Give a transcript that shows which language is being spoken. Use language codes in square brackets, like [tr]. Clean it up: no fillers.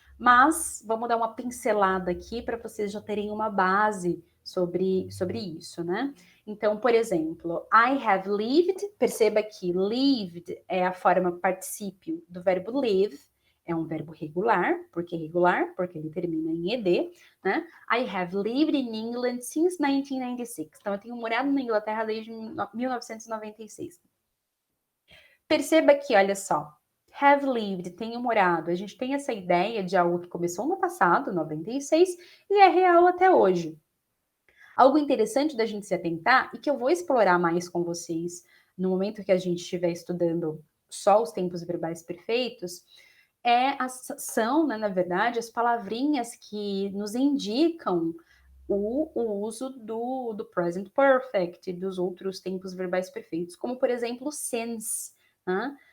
[pt] Mas vamos dar uma pincelada aqui para vocês já terem uma base sobre isso, né? Então, por exemplo, [en] I have lived, [pt] perceba que lived é a forma particípio do verbo live, é um verbo regular, porque ele termina em ed, né? [en] I have lived in England since 1996. [pt] Então, eu tenho morado na Inglaterra desde 1996. Perceba que, olha só, have lived, tenho morado. A gente tem essa ideia de algo que começou no passado, 96, e é real até hoje. Algo interessante da gente se atentar, e que eu vou explorar mais com vocês no momento que a gente estiver estudando só os tempos verbais perfeitos, são, né, na verdade, as palavrinhas que nos indicam o uso do present perfect e dos outros tempos verbais perfeitos, como, por exemplo, o since, né?